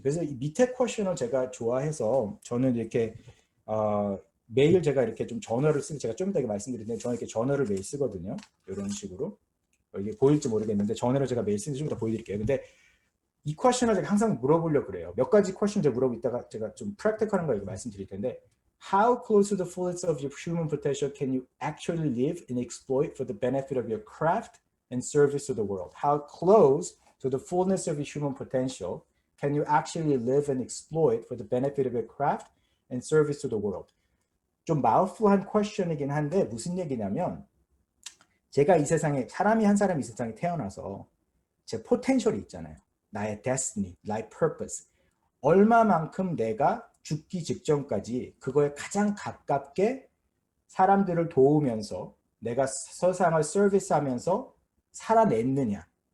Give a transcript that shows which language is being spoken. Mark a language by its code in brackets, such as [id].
[ko] 그래서 이 밑에 퀘스천을 제가 좋아해서 저는 이렇게 매일 제가 이렇게 좀 저널을 쓰고 제가 좀 이따 말씀드리는데 저는 이렇게 저널을 매일 쓰거든요. 이런 식으로 이게 보일지 모르겠는데 저널을 제가 매일 쓰는지 좀 이따 보여드릴게요. 근데 이 퀘스천을 제가 항상 물어보려고 그래요. 몇 가지 퀘스천 제가 물어보고 있다가 제가 좀 프랙티컬한 거 이거 말씀드릴 텐데 [en] How close to the fullest of your human potential can you actually live and exploit for the benefit of your craft and service to the world? How close to the fullness of your human potential can you actually live and exploit for the benefit of your craft and service to the world? [ko] 좀 마우프한 퀘스천이긴 한데 무슨 얘기냐면 제가 이 세상에 사람이 한 사람이 이 세상에 태어나서 제 포텐셜이 있잖아요. 나의 destiny, 나의 purpose. 얼마만큼 내가 죽기 직전까지 그거에 가장 가깝게 사람들을 도우면서 내가 세상을 서비스하면서 살아냈느냐.